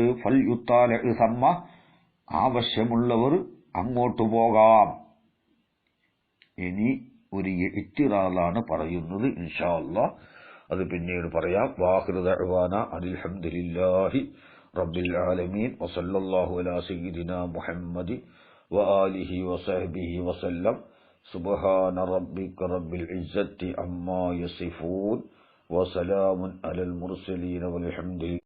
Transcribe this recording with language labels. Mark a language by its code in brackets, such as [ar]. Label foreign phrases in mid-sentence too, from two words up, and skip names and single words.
[ar] فليطالع ثمة, [ml] ആവശ്യമുള്ളവർ അങ്ങോട്ട് പോകാം. ഇനി ഒരു ഇത്തിറാലാണ് പറയുന്നത്, [ar] إن شاء الله [ml] അത് പിന്നീട് പറയാം. [ar] وآخر دعوانا الحمد لله رب العالمين وصلى الله على سيدنا محمد وآله وصحبه وسلم. سبحان ربك رب العزة عما يصفون وسلام على المرسلين والحمد لله.